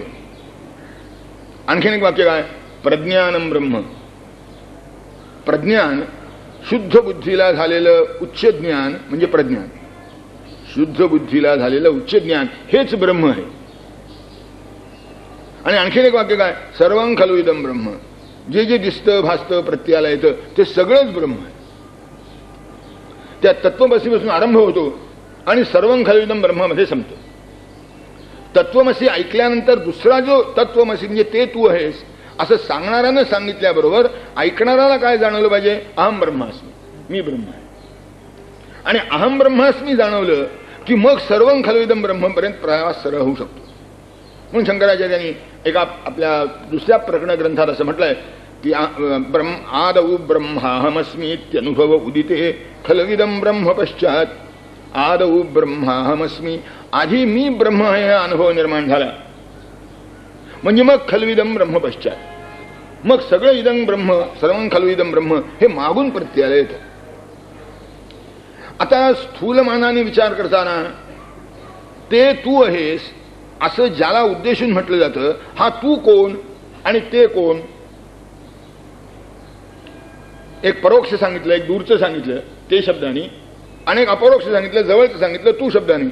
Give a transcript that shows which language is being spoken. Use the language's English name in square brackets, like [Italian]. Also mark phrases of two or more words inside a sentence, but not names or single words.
[Marathi] आणखीन एक वाक्य काय? [Sanskrit] प्रज्ञानम ब्रह्म. [Marathi] प्रज्ञान शुद्ध बुद्धीला झालेलं उच्च ज्ञान म्हणजे प्रज्ञान. शुद्ध बुद्धीला झालेलं उच्च ज्ञान हेच ब्रह्म आहे. आणि आणखीन एक वाक्य काय? [Sanskrit] सर्वं खलु इदं ब्रह्म. [Marathi] जे जे दिसतं भासतं प्रत्ययाला येतं ते सगळंच ब्रह्म आहे. त्या तत्वमसीपासून आरंभ होतो आणि [Sanskrit] सर्वं खलु इदं ब्रह्मामध्ये [Marathi] संपतो. तत्वमसी ऐकल्यानंतर दुसरा जो तत्वमसी म्हणजे ते तू आहेस असं सांगणाऱ्यानं सांगितल्याबरोबर ऐकणाऱ्याला काय जाणवलं पाहिजे? [Sanskrit] अहम ब्रह्मास्मी, [Marathi] मी ब्रह्म आहे. आणि [Sanskrit] अहम ब्रह्मास्मी [Marathi] जाणवलं की मग [Sanskrit] सर्वं खलु इदं ब्रह्मपर्यंत [Marathi] प्रवास सरळ होऊ शकतो. म्हणून शंकराचार्यांनी एका आपल्या दुसऱ्या प्रकरण ग्रंथात असं म्हटलंय की [Sanskrit] आदौ ब्रह्माहमस्मीत्यनुभव उदिते खलविदं ब्रह्म पश्चात. आदौ ब्रह्माहमस्मी, [Marathi] आधी मी ब्रह्म आहे हा अनुभव निर्माण झाला म्हणजे मग [Sanskrit] खलविदं ब्रह्म पश्चात, [Marathi] मग सगळं [Sanskrit] इदं ब्रह्म, सर्वं खलविदं ब्रह्म [Marathi] हे मागून प्रत्ययाला येतं. आता स्थूलमानाने विचार करताना ते तू आहेस असं ज्याला उद्देशून म्हटलं जातं, हा तू कोण आणि ते कोण? एक परोक्ष सांगितलं, एक दूरचं सांगितलं ते शब्दाने, अनेक अपरोक्ष सांगितलं, जवळचं सांगितलं तू शब्दाने.